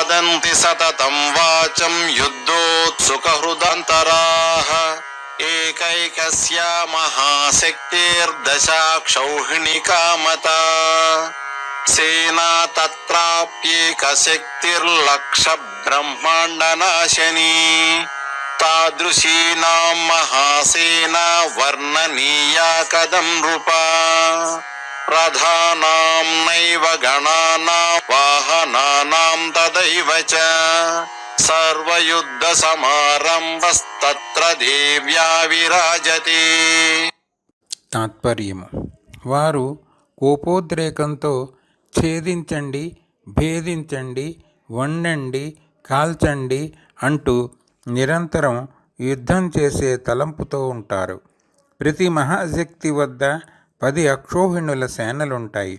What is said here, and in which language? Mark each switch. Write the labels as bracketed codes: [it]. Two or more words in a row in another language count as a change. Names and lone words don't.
[sa] वदन्ति सततं वाचं युद्धोत्सुकहृदन्तराः एकैकस्या महाशक्तिर्दशाक्षौहिणिका मता सेना तत्राप्येकशक्तिर्लक्षब्रह्माण्डनाशनी तादृशीनां महासेना वर्णनीया कदं नृपा रथानां नैव गणानां वाहनानां तदैव च सर्वयुद्धसमारम्भस्तत्र देव्या विराजते। [te] తాత్పర్యము: వారు కోపోద్రేకంతో ఛేదించండి, భేదించండి, వండండి, కాల్చండి అంటూ నిరంతరం యుద్ధం చేసే తలంపుతో ఉంటారు. ప్రతి మహాశక్తి వద్ద 10 అక్షోహిణుల సేనలుంటాయి.